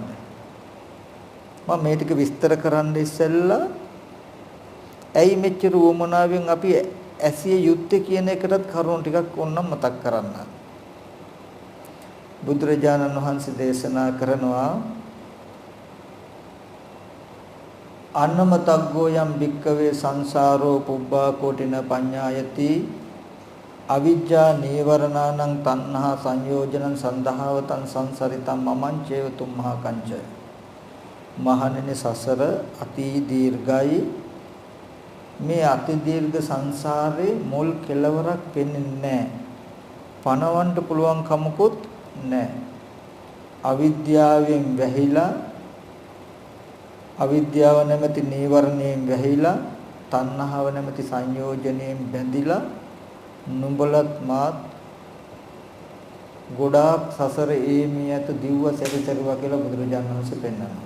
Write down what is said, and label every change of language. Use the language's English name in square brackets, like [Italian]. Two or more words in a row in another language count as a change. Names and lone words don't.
[Sinhala] මම මේ ටික විස්තර කරන්න ඉස්සෙල්ලා ඇයි මෙච්චර වුණාවෙන් අපි ඇසිය යුත්තේ කියන එකටත් කරුණු ටිකක් ඕනනම් මතක් කරන්න. බුදුරජාණන් වහන්සේ දේශනා කරනවා [Pali] අන්නමතග්ගෝ යම් භික්කවේ සංසාරෝ පුබ්බා කෝටින පඤ්ඤායති අවිජ්ජා නීවරණානං තණ්හා සංයෝජනං සන්දහවතං සංසරිතං මමං චේව තුම්මහා කංච. [Sinhala] මහණෙනි සසර අති දීර්ඝයි. මේ අති දීර්ඝ සංසාරේ මුල් කෙලවරක් පෙන්නේ නැහැ. පණවන්න පුළුවන් කමකුත් නැහැ. අවිද්‍යාවෙන් වැහිලා අවිද්‍යාව නැමැති නීවරණයෙන් වැහිලා තණ්හාව නැමැති සංයෝජනයෙන් බැඳිලා නුඹලත් මාත් ගොඩාක් සසර ඒමී ඇත දිව්ව සැරිසරුවා කියලා බුදුරජාණන් වහන්සේ පෙන්නනවා.